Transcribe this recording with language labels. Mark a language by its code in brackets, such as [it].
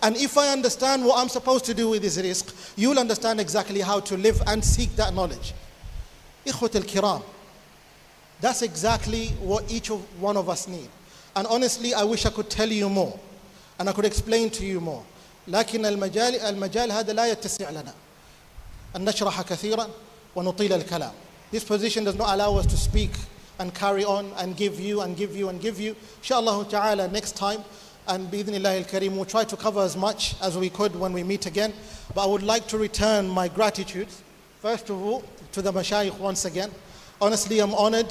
[en] And if I understand what I'm supposed to do with this rizq, you'll understand exactly how to live and seek that knowledge. Ikhwat al-kiram, that's exactly what each one of us need. And honestly, I wish I could tell you more and I could explain to you more. [ar] لكن المجال هذا لا يتسع لنا أن نشرح كثيرا وَنُطِيلَ الْكَلَامِ. [en] This position does not allow us to speak and carry on and give you and give you and give you. Inshallah ta'ala, next time, and bi-idhnillah al-kareem, we'll try to cover as much as we could when we meet again. But I would like to return my gratitude, first of all, to the mashayikh once again. Honestly, I'm honored.